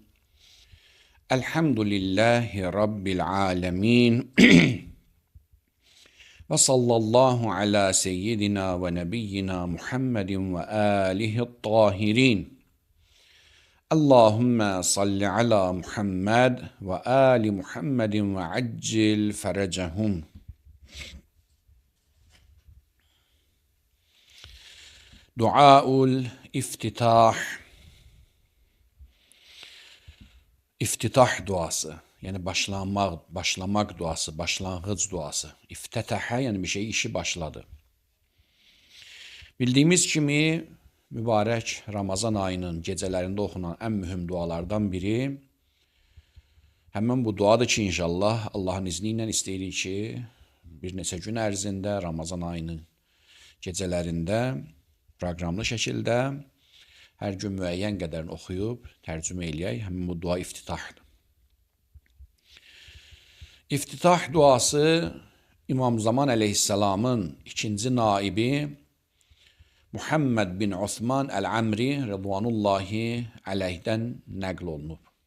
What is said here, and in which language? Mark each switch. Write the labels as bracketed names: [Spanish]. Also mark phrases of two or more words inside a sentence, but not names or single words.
[Arabic] الحمد لله رب العالمين وصلى الله على سيدنا ونبينا محمد وآله الطاهرين. اللهم صل على محمد وآل محمد وعجل فرجهم. دعاء الافتتاح. [Turkish] İftitah duası. Yani başlamak duası, başlangıç duası. İftetaha yani bir şey işi başladı. Bildiğimiz kimi mübarek Ramazan ayının gecelerinde okunan en mühim dualardan biri. [Azerbaijani] Hemen bu duadır ki inşallah Allah'ın izniyle isteyirik ki bir neçə gün ərzində Ramazan ayının gecelərində proqramlı şəkildə hər gün müəyyən qədərini oxuyub tərcümə eləyək. Həmin bu dua iftitahdır. İftitah duası İmam Zaman əleyhissalamın ikinci naibi Muhammed bin Osman Əl-Amri Rıdvanullahi əleyhdən nəql olunub.